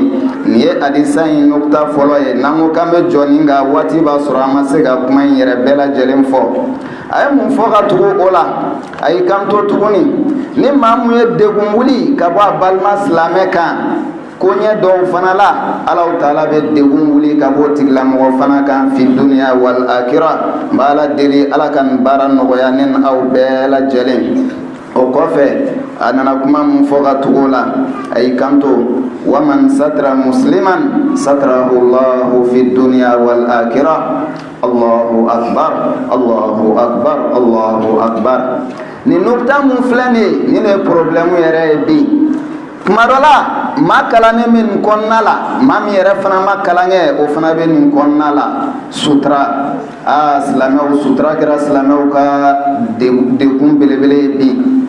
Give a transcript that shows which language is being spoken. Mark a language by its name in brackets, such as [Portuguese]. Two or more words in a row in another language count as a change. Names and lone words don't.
[Bambara] Nin ye hadisa in nukta fɔlɔ ye. N'an ko k'an bɛ jɔ nin kan, waati b'a sɔrɔ an ma se ka kuma in yɛrɛ bɛɛ lajɛlen fɔ. A ye mun fɔ ka tugu o la? A y'i kanto tuguni. Ni maa mun ye degun wuli ka bɔ a balima silamɛ kan, ko ɲɛ dɔw fana la, Alahu Taala bɛ degun wuli ka bɔ tigilamɔgɔ fana kan [Arabic] في الدنيا والآخرة. [Bambara] N b'Ala deli Ala ka nin baara nɔgɔya ne ni aw bɛɛ lajɛlen. O kɔfɛ a nana kuma mun fɔ ka tugu o la, a y'i kanto: [Arabic] ومن ستر مسلما ستره الله في الدنيا والآخرة. الله أكبر، الله أكبر، الله أكبر. [Bambara] Nin nukta mun filɛ nin ye, nin de ye problème yɛrɛ ye bi. Tuma dɔ la maa kalannen bɛ nin kɔnɔna la, maa min yɛrɛ fana ma kalan kɛ o fana bɛ nin kɔnɔna la. Sutura, silamɛw, sutura kɛra silamɛw ka degun belebele ye bi.